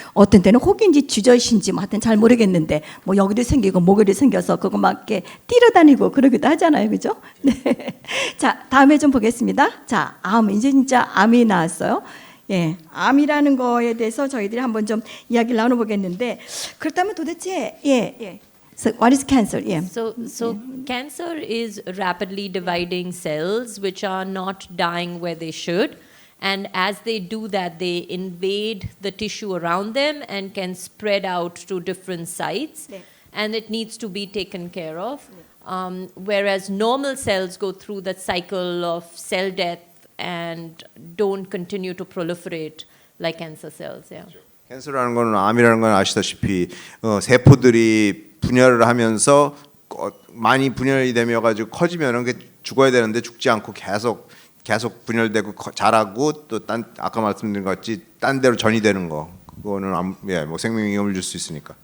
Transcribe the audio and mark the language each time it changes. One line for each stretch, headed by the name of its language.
Korean: 어떤 때는 혹인지 주저신지 뭐 하여튼 잘 모르겠는데 뭐 여기도 생기고 목에도 생겨서 그거 막 이렇게 뛰어다니고 그러기도 하잖아요. 그죠? 네. 자, 다음에 좀 보겠습니다. 자, 암. 이제 진짜 암이 나왔어요. 예. 암이라는 거에 대해서 저희들이 한번 좀 이야기를 나눠 보겠는데 그렇다면 도대체 예.
English: So what is cancer? 예. So cancer is rapidly dividing cells which are not dying where they should. And as they do that, they invade the tissue around them and can spread out to different sites.
Korean: 네.
English: And it needs to be taken care of. Whereas normal cells go through that cycle of cell death and don't continue to proliferate like cancer cells. Yeah.
Korean: 캔서라는 거는 암이라는 건 아시다시피 세포들이 분열을 하면서 많이 분열이 되며 가지고 커지면은 그 죽어야 되는데 죽지 않고 계속 분열되고 자라고 또 아까 말씀드린 것 같이 딴 데로 전이되는 거 그거는 뭐 생명 위험을 줄 수 있으니까.